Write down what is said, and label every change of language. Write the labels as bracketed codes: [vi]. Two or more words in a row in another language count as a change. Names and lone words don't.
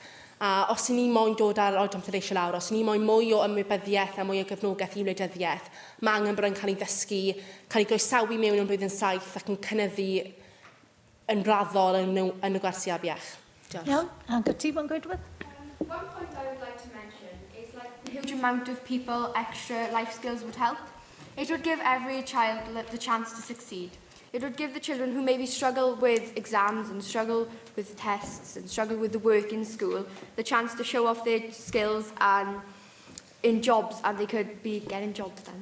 [cy] A os ni moyn dod ar oedran pleidleisio lawr, os ni moyn mwy o ymwybyddiaeth a mwy o gefnogaeth i wleidyddiaeth, mae angen bod yn cael ei ddysgu, cael ei groesawu mewn yn blwyddyn 7 ac yn cynyddu yn raddol yn y gwersi abiech. Diolch. Iawn, a Gyti, mae'n gweud rhywbeth? [en] One point I would like to mention is like the huge amount of people extra life skills would help. It would give every child the chance to succeed. It would give the children who maybe struggle with exams and struggle with tests and struggle with the work in school the chance to show off their skills and in jobs, and they could be getting jobs done.